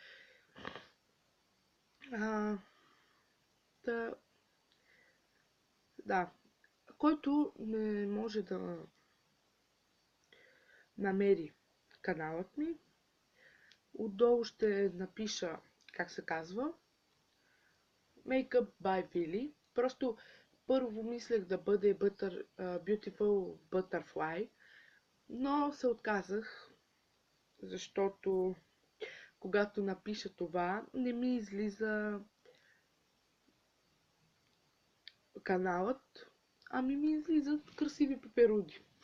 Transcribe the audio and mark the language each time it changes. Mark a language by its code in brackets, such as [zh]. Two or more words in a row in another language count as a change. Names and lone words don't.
[bg] Да, който не може да намери каналът ми, отдолу ще напиша как се казва. Makeup by Billy. Просто първо мислех да бъде Beautiful Butterfly, но се отказах, защото когато напиша това, не ми излиза каналът, ами ми излизат красиви пеперуди.